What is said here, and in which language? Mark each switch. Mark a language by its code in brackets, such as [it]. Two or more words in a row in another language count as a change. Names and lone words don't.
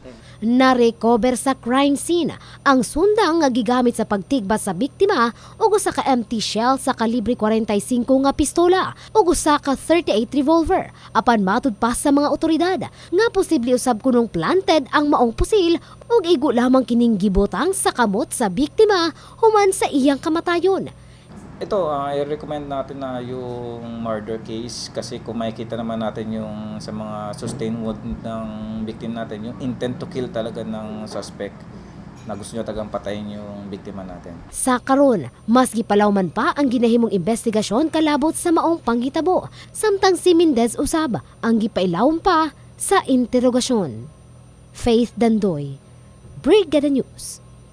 [ceb] Na-recover sa crime scene ang sundang nga gigamit sa pagtigbas sa biktima ug usa ka [en] empty shell [ceb] sa kalibre 45 nga pistola ug usa ka 38 revolver. Apan matud pa sa mga otoridad nga posible usab kunong planted ang maong pusil ug igo lamang kining gibutang sa kamot sa biktima human sa iyang kamatayon. [tl] Ito, i-recommend natin na yung [en] murder case [tl] kasi kung makikita naman natin yung sa mga [en] sustained wound [tl] ng victim natin, yung [en] intent to kill [tl] talaga ng suspect na gusto niya tagang patayin yung biktima natin. [ceb] Sa karon, mas gipalawman pa ang ginahimong investigasyon kalabot sa maong panghitabo, samtang si Mendez usab ang gipailawom pa sa interogasyon. Faith Dandoy, Brigada News.